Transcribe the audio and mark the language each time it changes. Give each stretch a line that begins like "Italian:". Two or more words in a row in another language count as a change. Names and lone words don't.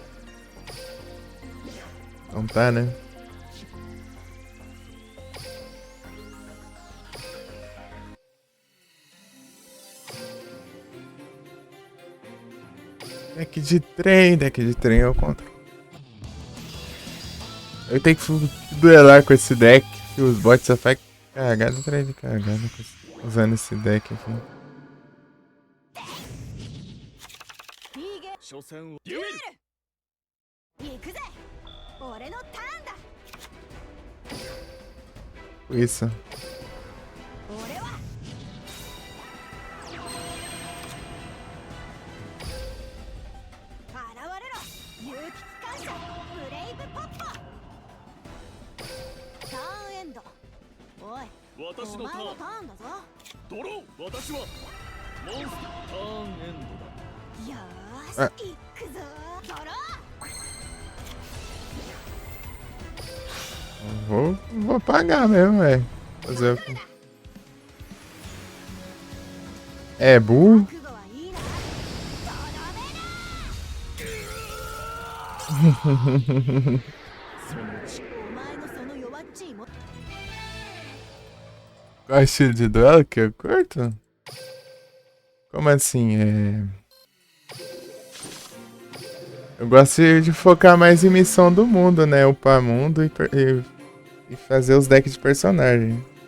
Portuguese: Então tá, né? Deck de trem eu contra. Eu tenho que duelar com esse deck, que os bots só fazem cagada atrás de cagada usando esse deck aqui.
Japanese: 初戦をデュエル行くぜ俺のターンだ
Portuguese: Isso.
Japanese: 俺は現れろ有機機関車ブレイブポッポターンエンドおい私のターンお前のターンだぞドロー私はモンスターターンエンドだよーしあ行くぞドロー
Portuguese: Vou pagar mesmo, velho. Fazer o quê? É burro?
Japanese: 覚悟はいいなお前のその弱っちいも
Portuguese: Qual é o estilo de duelo que eu curto? Como assim? Eu gosto de focar mais em missão do mundo, né? Upar mundo e fazer os decks de personagem.